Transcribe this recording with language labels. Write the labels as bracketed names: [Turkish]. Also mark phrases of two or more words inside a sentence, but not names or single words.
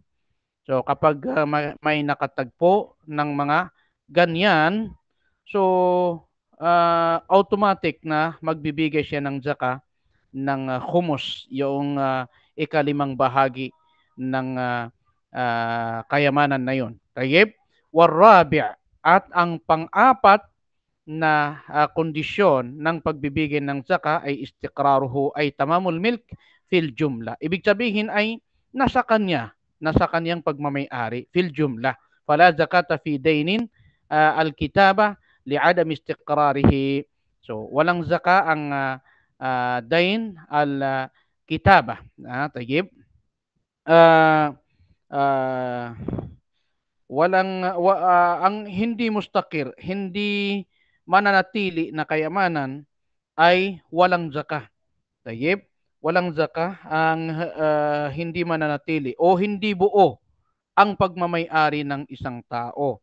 [Filipino] So kapag may nakatagpo ng mga ganyan, so automatic na magbibigay siya ng zakah ng khumus, yung ikalimang bahagi ng kayamanan na yun. Tayyib. Warabi', at ang pang-apat na kondisyon ng pagbibigay ng zakah ay istiqraruhu, ay [Arabic] تمام الملك في الجملة. [Filipino] Ibig sabihin ay nasa kanyang pagmamay-ari [Arabic] في الجملة. فلا زكاة في دين الكتابة لعدم استقراره. [Filipino] So walang zakah ang [Arabic] دين الكتابة. [Filipino] Tayyib. Ang hindi mustaqir, hindi mananatili na kayamanan ay walang zakah. Tayyib, walang zakah ang hindi mananatili o hindi buo ang pagmamay-ari ng isang tao.